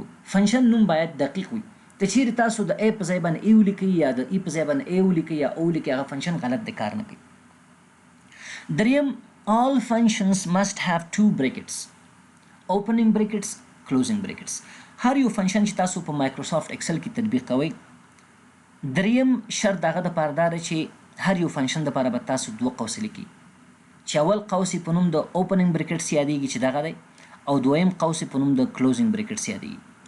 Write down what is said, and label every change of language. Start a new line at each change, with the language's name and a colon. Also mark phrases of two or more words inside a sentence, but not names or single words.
Pashto: فنکشن نوم باید دقیق وي. که چیرې تاسو د ای په ځای باندې ای ولیکئ یا د ای په ځای باندې ای ولیکئ یا او ولیکئ، هغه فنکشن غلط دی، کار نه کوي.
English: دریم all functions must have two brackets, opening brackets, closing brackets.
Pashto: هر یو فنکشن چې تاسو په مایکروسافت اکسل کې تطبیق کوئ، دریم شرط دغه دپاره دا دی چې هر یو فنکشن دپاره به تاسو دوه قوسې لیکئ، چې اول قوس په نوم د
English: opening brackets
Pashto: یادیږي چې دغه دی، او دویم قوس په نوم د
English: closing brackets
Pashto: یادیږي.